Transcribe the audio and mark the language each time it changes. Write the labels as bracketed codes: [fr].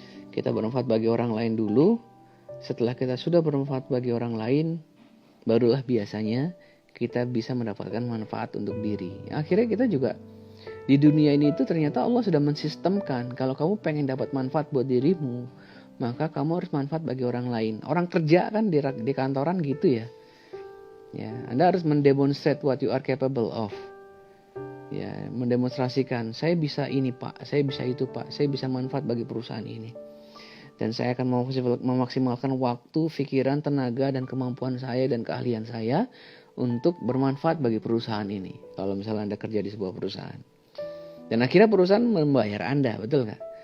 [id] Kita bermanfaat bagi orang lain dulu. Setelah kita sudah bermanfaat bagi orang lain, barulah biasanya kita bisa mendapatkan manfaat untuk diri. Akhirnya kita juga di dunia ini itu ternyata Allah sudah mensistemkan kalau kamu pengen dapat manfaat buat dirimu, maka kamu harus manfaat bagi orang lain. Orang kerja kan di kantoran gitu ya. Ya, Anda harus mendemonstrate [en] what you are capable of. [id] Ya, mendemonstrasikan, saya bisa ini Pak, saya bisa itu Pak, saya bisa manfaat bagi perusahaan ini. Dan saya akan memaksimalkan waktu, pikiran, tenaga, dan kemampuan saya dan keahlian saya untuk bermanfaat bagi perusahaan ini. Kalau misalnya Anda kerja di sebuah perusahaan. Dan akhirnya perusahaan membayar Anda, betul nggak?